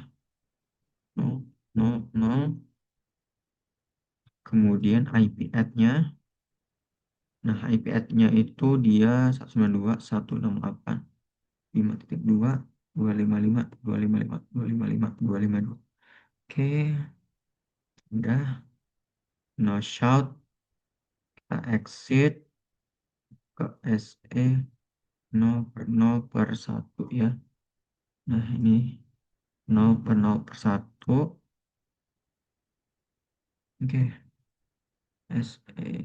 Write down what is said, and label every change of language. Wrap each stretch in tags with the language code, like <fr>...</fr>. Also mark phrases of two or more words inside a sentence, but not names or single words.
<en>No, no, no.</en> <id>Kemudian IP add-nya. Nah, IP add-nya itu dia 192.168.5.2. 255, 255, 255, 252. Oke, udah.</id> <en>No shout,</en> <id>kita exit ke SE 0/0/1 ya. Nah, ini 0/0/1. Oke, SE.</id>